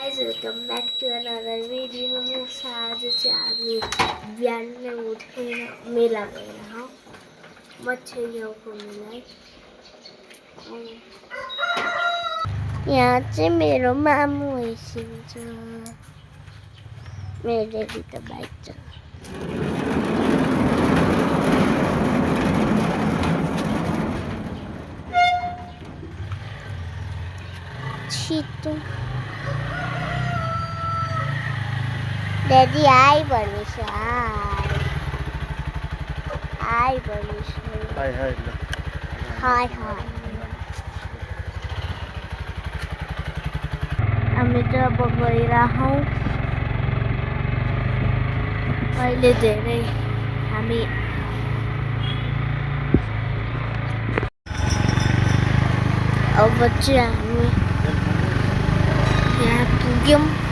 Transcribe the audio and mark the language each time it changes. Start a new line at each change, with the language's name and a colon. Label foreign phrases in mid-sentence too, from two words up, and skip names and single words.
English: welcome back to another video.
Nepali: आज चाहिँ हामी बिहानै उठेर मेला गएर हौ मच्छर गाउँको मेला। यहाँ चाहिँ मेरो मामु आइसिन्छ। मेरो त बाइक छ। छिटो
English: Daddy, hi,
Nepali: Banisha.
English: Hi, Banisha. Hi. Hi.
Nepali: हामी त अब गइरहेको हौँ। अहिले धेरै हामी अब चाहिँ हामी यहाँ पुग्यौँ।